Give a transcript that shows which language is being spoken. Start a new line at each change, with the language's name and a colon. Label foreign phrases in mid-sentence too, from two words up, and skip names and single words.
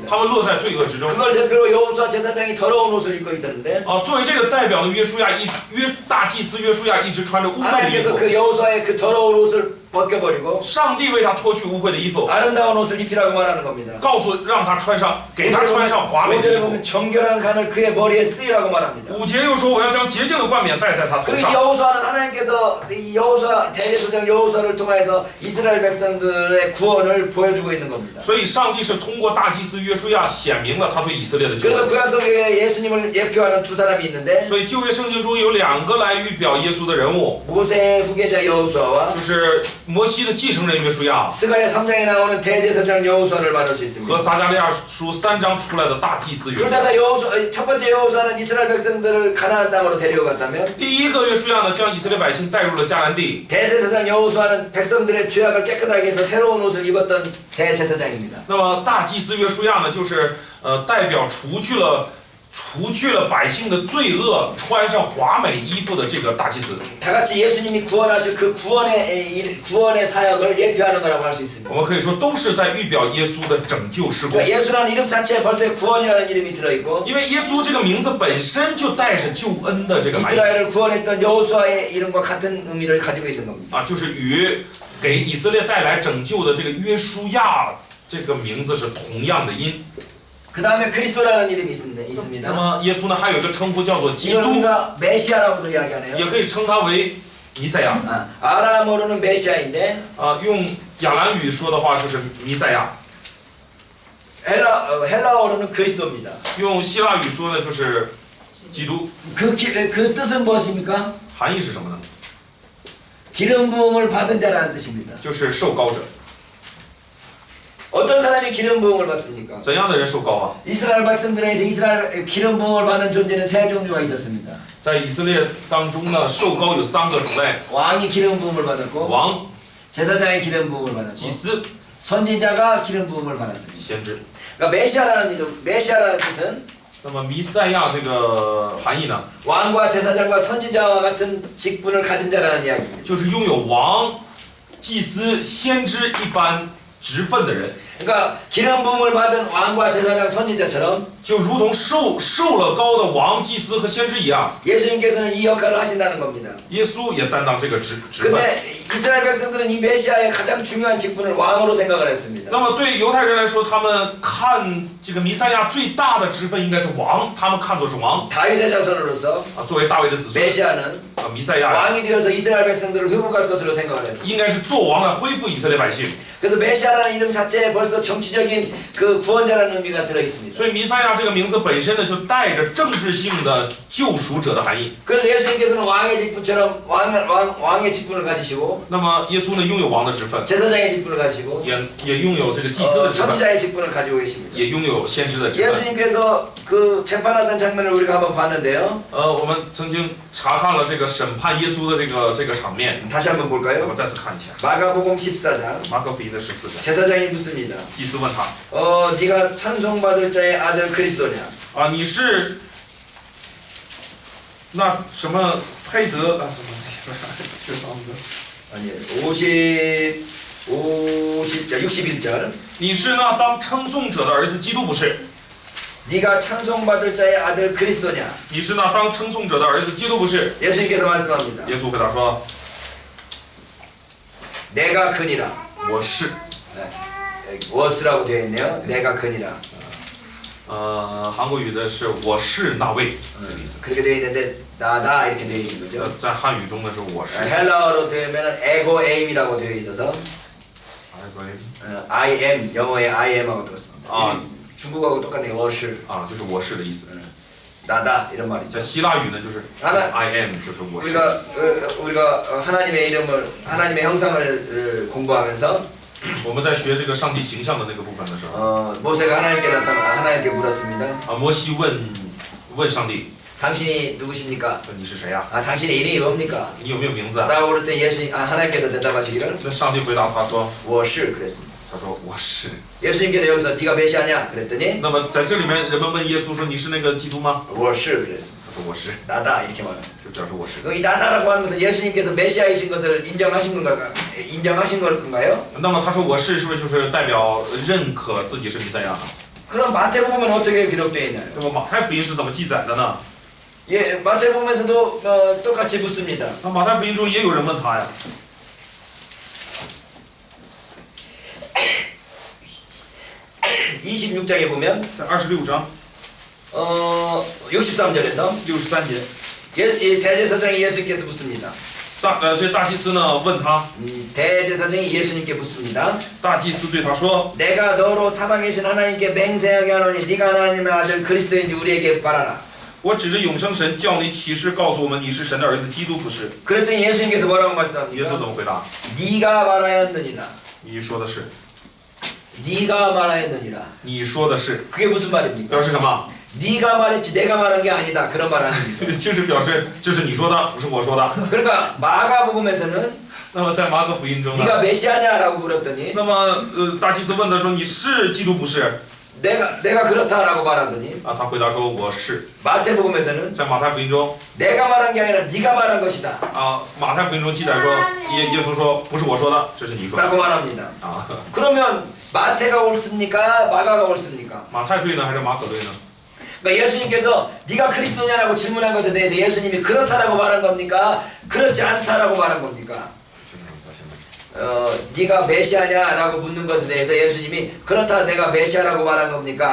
Chinese: 他们落在罪恶之中。
Korean: 그걸 대표로 여호수아 제사장이 더러운 옷을 입고 있었는데
Chinese: 作为这个代表的约书亚大祭司约书亚一直穿着污秽的衣
Korean: 하나님께서
Chinese: 服，
Korean: 그 여호수아의 그 더러운 옷을 벗겨버리고
Chinese: 上帝为他脱去污秽的衣服，
Korean: 아름다운 옷을 입히라고 말하는 겁니다.
Chinese: 告诉让他穿上，给他穿上华美的
Korean: 5절에
Chinese: 衣服。
Korean: 보면 정결한 간을 그의 머리에 쓰이라고 말합니다.
Chinese: 5 节又说我要将洁净的冠冕戴在他头
Korean: 그리고
Chinese: 上。
Korean: 여호수아는 하나님께서 이 여호수아 대제사장 여호수아를 통해서 이스라엘 백성들의 구원을 보여주고 있는 겁니다.
Chinese: 所以上帝是通过大祭司约书亚显明了他对以色列的救
Korean: 그래서
Chinese: 恩。
Korean: 구약성경에 예수님을 예표하는 두 사람이 있는데
Chinese: 所以旧约圣经中有2个来预表耶稣的人物，
Korean: 모세의 후계자 여호수아와
Chinese: 就是摩西的继承人约书亚
Korean: 스가랴 3장에 나오는 대제사장 여호수아를 말할 수
Chinese: 和
Korean: 있습니다.
Chinese: 撒迦利亚书3章出来的大祭司约书亚。
Korean: 그러다가 첫 번째 여호수아는 이스라엘 백성들을 가나안 땅으로 데려갔다면
Chinese: 第一个约书亚呢，将以色列百姓带入了迦南地。
Korean: 대제사장 여호수아는 백성들의 죄악을 깨끗하게 해서 새로운 옷을 입었던 대제사장입니다.
Chinese: 那么大祭司约书亚呢，就是代表除去了百姓的罪恶，穿上华美衣服的这个大祭司。
Korean: 다 같이 예수님이 구원하실 그 구원의 사역을 예표하는 거라고 할 수 있습니다.
Chinese: 我们可以说都是在预表耶稣的拯救事工。
Korean: 그러니까 예수라는 이름 자체에 벌써 구원이라는 이름이 들어있고
Chinese: 因为耶稣这个名字本身就带着救恩的这个含义
Korean: 이스라엘을 구원했던 여호수아의 이름과 같은 의미를 가지고 있는 겁니다.
Chinese: 就是与给以色列带来拯救的这个约书亚这个名字是同样的音。
Korean: 그 다음에 그리스도라는 이름이
Chinese: 那
Korean: 있습니다.
Chinese: 么耶稣呢，还有一个称呼叫做基
Korean: 이걸
Chinese: 督，
Korean: 우리가 메시아라고도 이야기하네요.
Chinese: 也可以称他为弥赛亚。
Korean: 아람어로는 메시아인데
Chinese: 用亚兰语说的话就是弥赛亚，
Korean: 헬라어로는 그리스도입니다.
Chinese: 用希腊语说呢就是基督。
Korean: 그 뜻은 무엇입니까?
Chinese: 含义是什么呢？
Korean: 기름 부음을 받은 자라는 뜻입니다.
Chinese: 就是受膏者。
Korean: 어떤 사람이 기름 부음을 받습니까?
Chinese: 怎样的人受膏啊？
Korean: 이스라엘 백성들에서 이스라엘 기름 부음을 받는 존재는 세 종류가 있었습니다.
Chinese: 在以色列当中呢，受膏有3个种类：
Korean: 왕이 기름 부음을 받았고
Chinese: 王、
Korean: 제사장이 기름 부음을
Chinese: 祭
Korean: 받았고
Chinese: 司、
Korean: 선지자가 기름 부음을 받았습니다.
Chinese: 先知。
Korean: 그러니까 메시아라는 뜻은
Chinese: 那么弥赛亚这个含义呢，
Korean: 왕과 제사장과 선지자와 같은 직분을 가진 자라는 이야기입니다.
Chinese: 就是拥有王、祭司、先知一般职分的人，
Korean: 그러니까 기름 부음을 받은 왕과 제사장 선지자처럼
Chinese: 就如同受了膏的王、祭司和先知一样，
Korean: 예수님께서는 이 역할을 하신다는 겁니다.
Chinese: 耶稣也担当这个职分。
Korean: 근데 이스라엘 백성들은 이 메시아의 가장 중요한 직분을 왕으로 생각을 했습니다.
Chinese: 那么对犹太人来说，他们看这个弥赛亚最大的职分应该是王，他们看作是王
Korean: 다윗의 자손으로서
Chinese: 作为大卫的子孙
Korean: 메시아는
Chinese: 弥赛亚
Korean: 왕이 되어서 이스라엘 백성들을 회복할 것으로 생각을 했습니다.
Chinese: 应该是做王来恢复以色列百姓。
Korean: 그래서 메시아라는 이름 자체에 벌써 정치적인 그 구원자라는 의미가 들어 있습니다.
Chinese: 所以弥赛亚这个名字本身呢，就带着政治性的救赎者的含义。
Korean: 그래서 예수님께서는 왕의 직분처럼 왕의 직분을 가지시고
Chinese: 那么耶稣呢，拥有王的职分，
Korean: 제사장의 직분을 가지시고
Chinese: 也拥有这个祭司的职分，
Korean: 선지자의 직분을 가지고 계십니다.
Chinese: 也拥有先知的职分。
Korean: 예수님께서 그 재판하던 장면을 우리가 한번 봤는데요.
Chinese: 我们曾经查看了这个审判耶稣的这个场面，
Korean: 다시 한번
Chinese: 我
Korean: 볼까요?
Chinese: 们再次看一下
Korean: 마가복음 14장
Chinese: 马可福音的14章，
Korean: 제사장이 묻습니다.
Chinese: 祭司问他
Korean: 네가 찬송받을 자의 아들 그리스도냐?
Chinese: 你是那什么配得啊什么？是什么？
Korean: 아니에요. 61절.
Chinese: 你是那当称颂者的儿子基督不是？
Korean: 네가 찬송받을 자의 아들 그리스도냐?
Chinese: 你是那当称颂者的儿子基督不是？
Korean: 예수님께서 말씀합니다.
Chinese: 耶稣回答说
Korean: 내가 그니라.
Chinese: 我是。
Korean: was라고 되어 있네요. 내가 그니라.
Chinese: 韩国语的是我是那位这个意思。
Korean: 그렇게 되어 있는데 나다 이렇게 되어 있는 거죠.
Chinese: 在汉语中的是我是。
Korean: 헬라어로 되면은
Greek: ἐγώ εἰμι
Korean: 이라고 되어 있어서
English: I am
Korean: 영어의
English: I am
Korean: 하고 똑같습니다. 아. 중국하고 똑같네요.
Chinese: 我是就是我是的意思。
Korean: 나다 이런 말이죠.
Chinese: 在希腊语呢就是
English: I am
Chinese: 就是我是。
Korean: 우리가 하나님의 이름을 하나님의 형상을 공부하면서
Chinese: 我们在学这个上帝形象的那个部分的时候，
Korean: 모세가 하나님께 물었습니다.
Chinese: 摩西问上帝，
Korean: 당신이 누구십니까?
Chinese: 你是谁呀？
Korean: 당신의 이름이 뭡니까?
Chinese: 你有没有名字啊？
Korean: 라고 그럴 때 하나님께서 대답하시기를
Chinese: 那上帝回答他说，我是
Korean: 그랬습니다.
Chinese: 他说我是。
Korean: 예수님께서 여기서 네가 메시아냐? 그랬더니
Chinese: 那么在这里面，人们问耶稣说你是那个基督吗？我是
Korean: 그랬습니다.
Chinese: 他说我是，
Korean: 나다 이렇게 말합니다.
Chinese: 就表示我是。
Korean: 그럼 이 나다라고 하는 것은 예수님께서 메시아이신 것을 인정하신 건가요?
Chinese: 那么他说我是，是不是就是代表认可自己是弥赛亚呢？
Korean: 그럼 마태복음은 어떻게 기록되어 있나요?
Chinese: 那么马太福音是怎么记载的呢？
Korean: 예, 마태복음에서도 똑같이 묻습니다.
Chinese: 那马太福音中也有人问他呀。
Korean: 26장에 보면
Chinese: 在26章
Korean: 63절에서
Chinese: 63节，
Korean: 대제사장이 예수님께서 묻습니다.
Chinese: 这大祭司呢问他，
Korean: 대제사장이 예수님께 묻습니다.
Chinese: 大祭司对他说，
Korean: 내가 너로 살아계신 하나님께 맹세하게 하노니 네가 하나님의 아들 그리스도인지 우리에게 말하라.
Chinese: 我指着永生神叫你起誓告诉我们你是神的儿子，基督不是。
Korean: 그랬더니 예수님께서 뭐라고
Chinese: 耶稣
Korean: 말씀합니까?
Chinese: 怎么回答？
Korean: 네가 말하였느니라.
Chinese: 你说的是，
Korean: 네가 말하였느니라.
Chinese: 你说的是，
Korean: 그게 무슨 말입니까?
Chinese: 表示什么？
Korean: 네가 말했지 내가 말한 게 아니다. 그런 말 아닙니까?
Chinese: 就是表示这是你说的，不是我说的。
Korean: 그러니까 마가복음에서는
Chinese: 那么在马可福音中呢？
Korean: 네가 메시아냐라고 물었더니
Chinese: 那么大祭司问他说你是基督不是？
Korean: 내가 그렇다라고 말하더니
Chinese: 他回答说我是。
Korean: 마태복음에서는
Chinese: 在马太福音中
Korean: 내가 말한 게 아니라 네가 말한 것이다.
Chinese: 马太福音中记载说耶稣说不是我说的，这是你说的。
Korean: 라고 말합니다. 啊， 그러면 마태가 옳습니까? 마가가 옳습니까?
Chinese: 马太对呢还是马可对呢？
Korean: 그러니까 예수님께서 네가 그리스도냐라고 질문한 것에 대해서 예수님이 그렇다라고 말한 겁니까? 그렇지 않다라고 말한 겁니까? 네가 메시아냐라고 묻는 것에 대해서 예수님이 그렇다 내가 메시아라고 말한 겁니까?